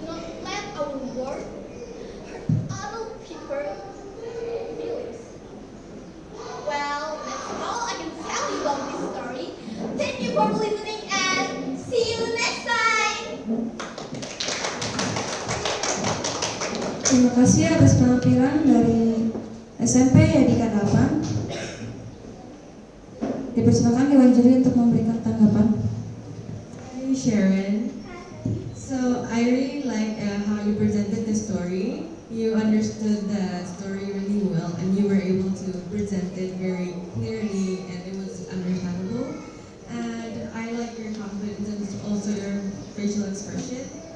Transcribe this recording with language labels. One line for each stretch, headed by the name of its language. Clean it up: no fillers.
English: Do not let our word hurt other people's feelings. Well, that's all I can tell you about this story. Thank you for listening and see you next time.
Indonesian: Terima kasih atas penampilan dari SMP Yadika 8. Dipersilakan Dewan Juri untuk memberikan tanggapan.
English: Hi Sharon. So I really like how you presented the story. You understood the story really well and you were able to present it very clearly and it was understandable. And I like your confidence and also your facial expression.